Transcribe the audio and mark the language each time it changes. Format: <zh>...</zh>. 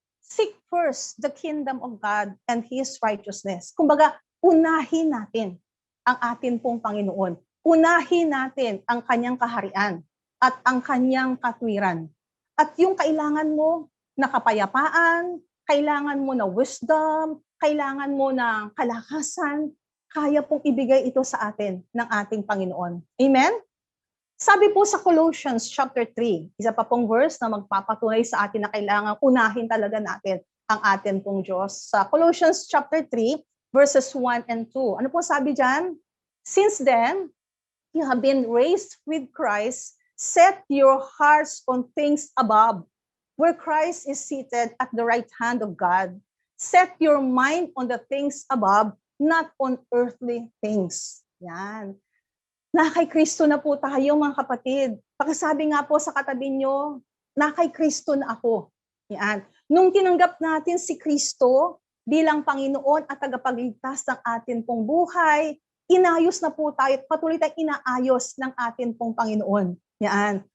<en>Seek first the kingdom of God and His righteousness.</en> <tl>Kumbaga, unahin natin ang atin pong Panginoon. Unahin natin ang kanyang kaharian at ang kanyang katwiran. At yung kailangan mo na kapayapaan, kailangan mo na wisdom, kailangan mo na kalakasan, kaya pong ibigay ito sa atin ng ating Panginoon. Amen? Sabi po sa Colossians chapter 3, isa pa pong verse na magpapatunay sa atin na kailangan unahin talaga natin ang atin pong Diyos. Sa Colossians</tl> <en>chapter 3, verses 1 and 2.</en> <tl>Ano po sabi dyan?</tl> <en>Since then, you have been raised with Christ. Set your hearts on things above, where Christ is seated at the right hand of God. Set your mind on the things above, not on earthly things.</en> <tl>Yan. Na kay Kristo na po tayo, mga kapatid. Pakisabi nga po sa katabi nyo, na kay Kristo na ako. Yan. Nung tinanggap natin si Kristo bilang Panginoon at tagapagligtas ng atin pong buhay, inayos na po tayo, patuloy tayong inaayos ng atin pong Panginoon. Yan.</tl>